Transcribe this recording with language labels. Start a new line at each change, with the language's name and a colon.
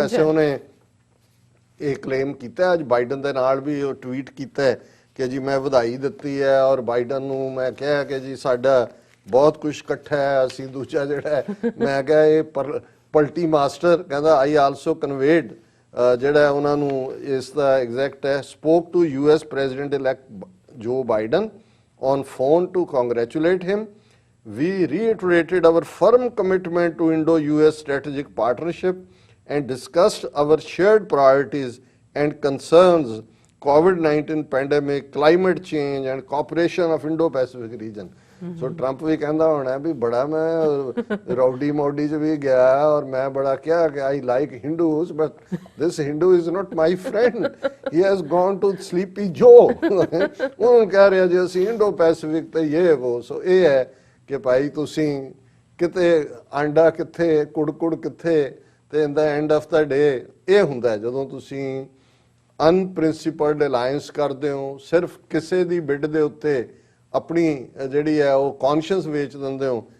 Punjabi: ਵੈਸੇ ਉਹਨੇ ਇਹ ਕਲੇਮ ਕੀਤਾ ਅੱਜ ਬਾਈਡਨ ਦੇ ਨਾਲ ਵੀ, ਉਹ ਟਵੀਟ ਕੀਤਾ ਕਿ ਜੀ ਮੈਂ ਵਧਾਈ ਦਿੱਤੀ ਹੈ ਔਰ ਬਾਈਡਨ ਨੂੰ ਮੈਂ ਕਿਹਾ ਕਿ ਜੀ ਸਾਡਾ ਬਹੁਤ ਕੁਝ ਇਕੱਠਾ ਹੈ। ਅਸੀਂ ਦੂਜਾ ਜਿਹੜਾ ਮੈਂ ਕਿਹਾ ਇਹ ਪਲਟੀ ਮਾਸਟਰ, ਕਹਿੰਦਾ
English: I also conveyed
Punjabi: ਜਿਹੜਾ ਉਹਨਾਂ ਨੂੰ ਇਸ ਦਾ ਐਗਜ਼ੈਕਟ ਹੈ,
English: Spoke to US president elect Joe Biden on phone to congratulate him. We reiterated our firm commitment to Indo-US strategic partnership and discussed our shared priorities and concerns, COVID-19 pandemic, climate change and cooperation of Indo-Pacific region.
Punjabi: So Trump ਵੀ ਕਹਿੰਦਾ ਹੋਣਾ ਵੀ ਬੜਾ ਮੈਂ ਰੌਡੀ ਮੋਡੀ 'ਚ ਵੀ ਗਿਆ ਔਰ ਮੈਂ ਬੜਾ ਕਿਹਾ ਕਿ
English: I like Hindus but this Hindu is not my friend. He has gone to Sleepy Joe.
Punjabi: ਉਹਨੂੰ ਕਹਿ ਰਿਹਾ ਜੀ ਅਸੀਂ ਇੰਡੋ ਪੈਸੀਫਿਕ ਤੇ ਇਹ ਉਹ। ਸੋ ਇਹ ਹੈ ਕਿ ਭਾਈ ਤੁਸੀਂ ਕਿਤੇ ਆਂਡਾ ਕਿੱਥੇ ਕੁੜਕੁੜ ਕਿੱਥੇ, ਤੇ
English: in the end of the day
Punjabi: ਇਹ ਹੁੰਦਾ ਜਦੋਂ ਤੁਸੀਂ ਅਨਪ੍ਰਿੰਸੀਪਲਡ ਅਲਾਈਅੰਸ ਕਰਦੇ ਹੋ, ਸਿਰਫ ਕਿਸੇ ਦੀ ਬਿੱਡ ਦੇ ਉੱਤੇ ਆਪਣੀ ਜਿਹੜੀ ਹੈ ਉਹ ਕੌਨਸ਼ੀਅਸ ਵੇਚ ਦਿੰਦੇ ਹੋ।